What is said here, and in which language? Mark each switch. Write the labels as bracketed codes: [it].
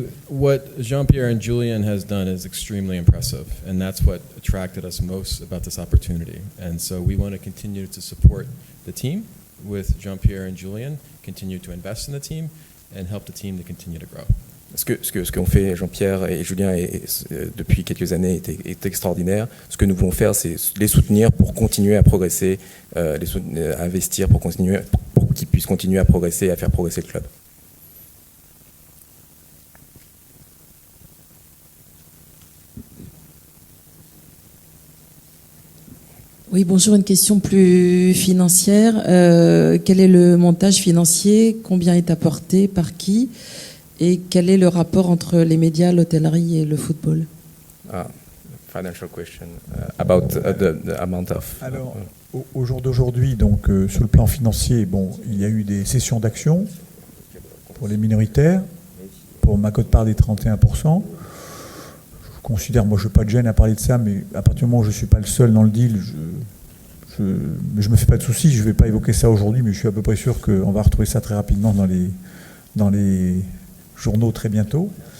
[en] What Jean-Pierre and Julien has done is extremely impressive, and that's what attracted us most about this opportunity. And so we want to continue to support the team with Jean-Pierre and Julien, continue to invest in the team, and help the team to continue to grow. [fr] Ce qu'ont fait Jean-Pierre et Julien depuis quelques années est extraordinaire. Ce que nous voulons faire, c'est les soutenir pour continuer à progresser, à investir pour qu'ils puissent continuer à progresser et à faire progresser le club. Oui, bonjour, une question plus financière. Quel est le montage financier? Combien est apporté? Par qui? Et quel est le rapport entre les médias, l'hôtellerie et le football? [en] Financial question about the amount of. [fr] Alors, au jour d'aujourd'hui, donc sur le plan financier, il y a eu des cessions d'actions pour les minoritaires, pour ma quote-part des 31%. Je considère, moi je n'ai pas de gêne à parler de ça, mais à partir du moment où je ne suis pas le seul dans le deal, je ne me fais pas de soucis, je ne vais pas évoquer ça aujourd'hui, mais je suis à peu près sûr qu'on va retrouver ça très rapidement dans les journaux très bientôt.